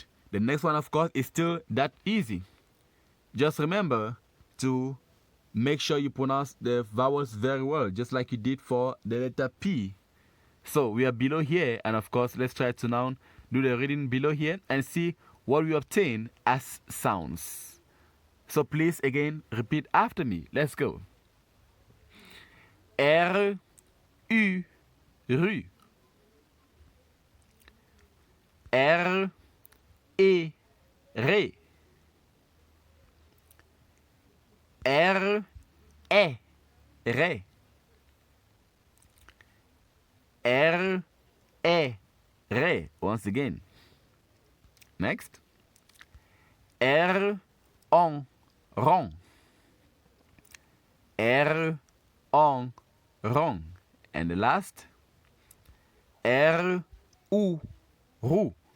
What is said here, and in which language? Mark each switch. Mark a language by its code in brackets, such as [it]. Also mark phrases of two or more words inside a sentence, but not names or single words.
[en] The next one, of course, is still that easy. Just remember to make sure you pronounce the vowels very well, just like you did for the letter P. So we are below here, and of course, let's try to now do the reading below here and see what we obtain as sounds. So please, again, repeat after me. Let's go. R, U, Ru. R, E, Re. R, E, Re. R, E, Re. Once again. Next. R, on, ron. R, on, ron. And the last. R, U, ru.